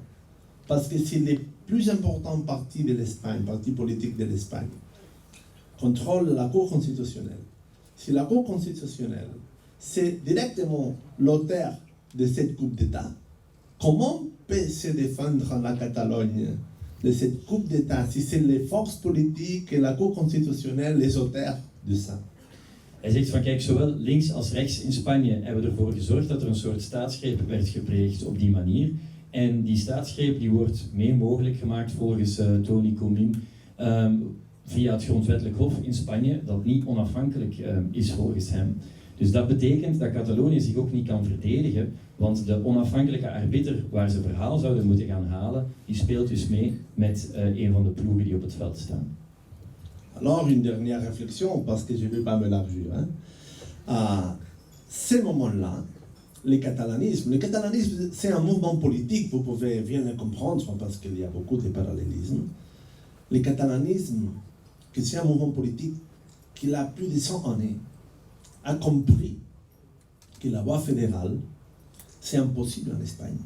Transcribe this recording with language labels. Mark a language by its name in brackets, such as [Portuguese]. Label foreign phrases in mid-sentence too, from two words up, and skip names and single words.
[French] Parce que c'est le plus important parti de l'Espagne, parti politique de l'Espagne, contrôle la Cour constitutionnelle. Si la Cour constitutionnelle, c'est directement l'auteur de cette coupe d'État, comment peut se défendre la Catalogne de cette coupe d'État si c'est les forces politiques et la Cour constitutionnelle les auteurs de ça? [Dutch] Hij zegt van kijk, zowel links als rechts in Spanje hebben we ervoor gezorgd dat er een soort staatsgreep werd gepleegd op die manier. En die staatsgreep die wordt mee mogelijk gemaakt volgens Tony Comín via het grondwettelijk hof in Spanje, dat niet onafhankelijk is volgens hem. Dus dat betekent dat Catalonië zich ook niet kan verdedigen, want de onafhankelijke arbiter waar ze verhaal zouden moeten gaan halen, die speelt dus mee met een van de ploegen die op het veld staan. [French] Alors une dernière réflexion, parce que je ne vais pas m'élargir. À ces moments-là, le catalanisme, c'est un mouvement politique, vous pouvez bien le comprendre parce qu'il y a beaucoup de parallélismes. Le catalanisme, que c'est un mouvement politique qui a plus de 100 années, a compris que la loi fédérale, c'est impossible en Espagne.